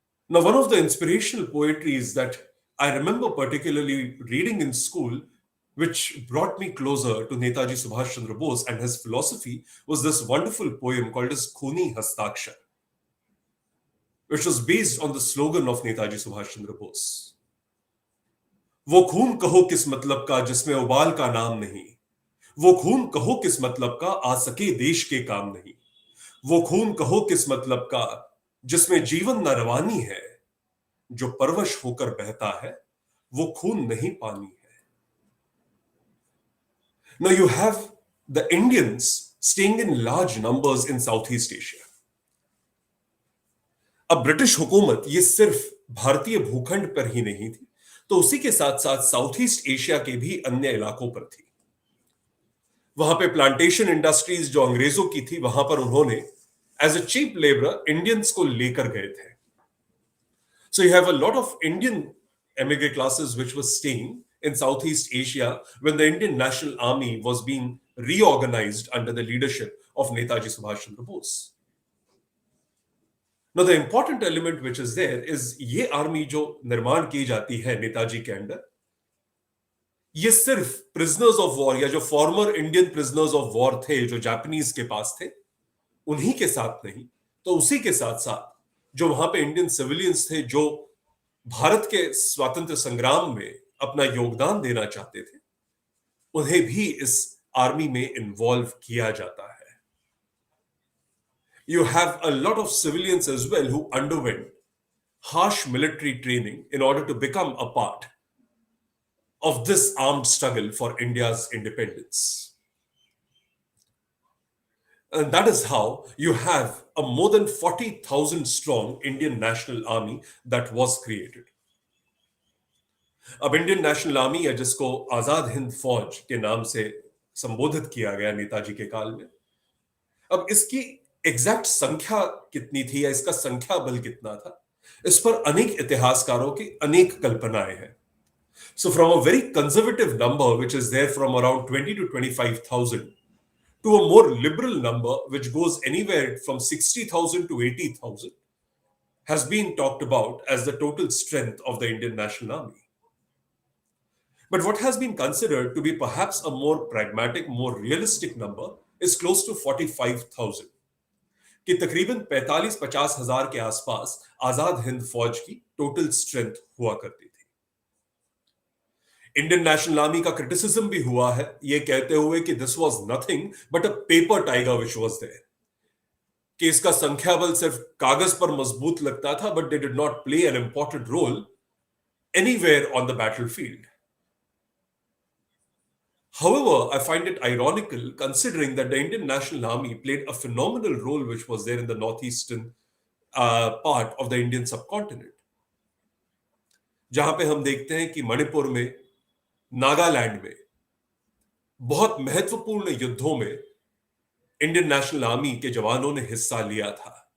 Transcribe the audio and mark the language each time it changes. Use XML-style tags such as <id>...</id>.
<en>Now, one of the inspirational poetries that I remember particularly reading in school, which brought me closer to Netaji Subhash Chandra Bose and his philosophy, was this wonderful poem called as Khuni Hastakshar, which was based on the slogan of Netaji Subhash Chandra Bose.</en> <hi>वो खून कहो किस मतलब का जिसमें उबाल का नाम नहीं, वो खून कहो किस मतलब का आ सके देश के काम नहीं, वो खून कहो किस मतलब का जिसमें जीवन न रवानी है, जो परवश होकर बहता है वो खून नहीं पानी है.</hi> <en>Now you have the Indians staying in large numbers in Southeast Asia.</en> <hi>अब ब्रिटिश हुकूमत ये सिर्फ भारतीय भूखंड पर ही नहीं थी, तो उसी के साथ साथ साउथ ईस्ट एशिया के भी अन्य इलाकों पर थी. वहां पे प्लांटेशन इंडस्ट्रीज जो अंग्रेजों की थी, वहां पर उन्होंने</hi> <en>as a cheap labour</en> <hi>Indians को लेकर गए थे.</hi> <en>So you have a lot of Indian emigre classes which were staying in Southeast Asia when the Indian National Army was being reorganized under the leadership of Netaji Subhash Chandra Bose. Now the important element which is there is</en> <hi>ये army जो निर्माण की जाती है नेताजी के under, ये सिर्फ prisoners of war या जो former Indian prisoners of war थे जो जापानीज के पास थे, उन्हीं के साथ नहीं, तो उसी के साथ साथ जो वहां पे इंडियन सिविलियंस थे जो भारत के स्वातंत्र संग्राम में अपना योगदान देना चाहते थे, उन्हें भी इस आर्मी में इन्वॉल्व किया जाता है.</hi> <en>You have a lot of civilians as well who underwent harsh military training in order to become a part of this armed struggle for India's independence. And that is how you have a more than 40,000 strong Indian National Army that was created.</en> <hi>अब Indian national army या जिसको आजाद हिंद फौज के नाम से संबोधित किया गया नेताजी के काल में, अब इसकी एग्जैक्ट संख्या कितनी थी या इसका संख्या बल कितना था, इस पर अनेक इतिहासकारों की अनेक कल्पनाएं हैं.</hi> <en>So from a very conservative number which is there from around 20 to 25,000 to a more liberal number which goes anywhere from 60,000 to 80,000 has been talked about as the total strength of the Indian National Army. But what has been considered to be perhaps a more pragmatic, more realistic number is close to 45,000.</en> <hi>कि तकरीबन 45-50 हजार के आसपास आजाद हिंद फौज की total strength हुआ करती थी. इंडियन नेशनल आर्मी का क्रिटिसिज्म भी हुआ है ये कहते हुए कि</hi> <en>this was nothing but a paper tiger which was there,</en> <hi>कि इसका संख्या बल सिर्फ कागज पर मजबूत लगता था</hi> <en>But they did not play an important role anywhere on the battlefield. However, I find it ironical considering that the Indian National Army played a phenomenal role which was there in the northeastern part of the Indian subcontinent.</en> <hi>जहां पे हम देखते हैं कि मणिपुर में, नागालैंड में बहुत महत्वपूर्ण युद्धों में इंडियन नेशनल आर्मी के जवानों ने हिस्सा लिया था.</hi>